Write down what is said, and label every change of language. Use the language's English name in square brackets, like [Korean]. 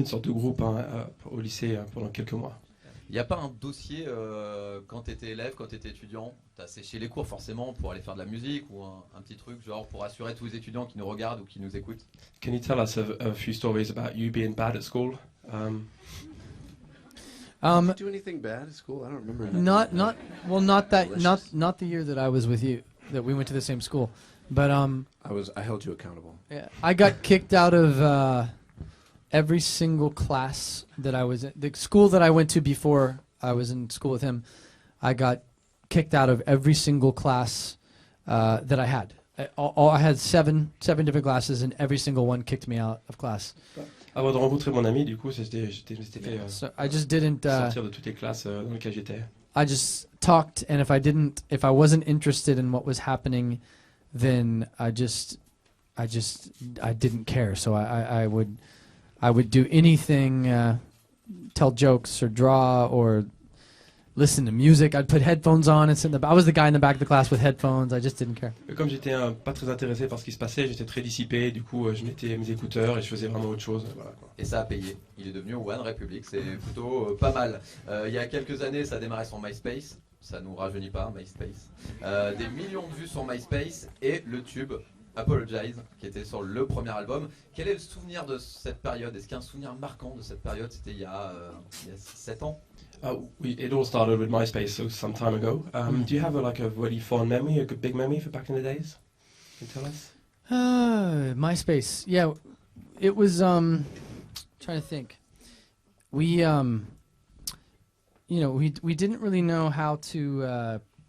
[French] une sorte de groupe au lycée pendant quelques mois. Il n'y a pas un dossier quand tu étais élève, quand tu étais étudiant, tu as séché les cours forcément pour aller faire de la musique ou un petit truc genre pour assurer tous les étudiants qui nous regardent ou qui nous écoutent? [English] Can you tell us a few stories about you being bad at school? Did you do anything bad at school? I don't remember. not Delicious. not the year that I was with you, that we went to the same school, but I held you accountable. yeah, I got kicked out of every single class that I was in. The school that I went to before I was in school with him, I got kicked out of every single class that I had. I had seven different classes, and every single one kicked me out of class. [French] Avant de rencontrer mon ami, du coup, j'étais fait [English] So I just didn't. [French] sortir de toutes les classes dans lesquelles j'étais. [English] I just talked, and if I wasn't interested in what was happening, then I didn't care. So I would do anything, tell jokes or draw or listen to music. I'd put headphones on and sit in I was the guy in the back of the class with headphones. I just didn't care. [French] Et comme j'étais pas très intéressé par ce qui se passait, j'étais très dissipé, du coup je mettais mes écouteurs et je faisais vraiment autre chose. Voilà, quoi. Et ça a payé. Il est devenu OneRepublic, c'est plutôt pas mal. Il y a quelques années, ça a démarré sur Myspace. Ça nous rajeunit pas, Myspace. Des millions de vues sur Myspace et le tube Apologize, qui était sur le premier album. Quel est le souvenir de cette période? Est-ce qu'il y a un souvenir marquant de cette période? C'était il y a 7 ans. [English] It all started with Myspace, so some time ago. Do you have a really fond memory, a good big memory for back in the days? Can you tell us? MySpace. Yeah, it was. Trying to think. We we didn't really know how to.